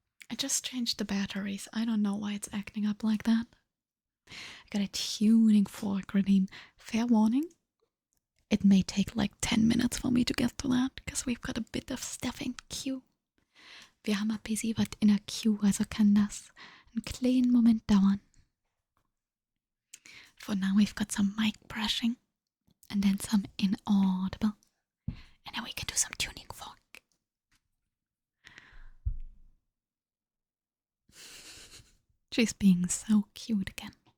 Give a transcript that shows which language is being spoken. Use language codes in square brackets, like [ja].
[en] I just changed the batteries. I don't know why it's acting up like that. I got a tuning fork redeem. Fair warning, it may take like 10 minutes for me to get to that, because we've got a bit of stuff in queue. [de] Wir haben ein bisschen was in der Queue, also kann das einen kleinen Moment dauern. [en] For now we've got some mic brushing, and then some inaudible, and then we can do some tuning fork. She's being so cute again.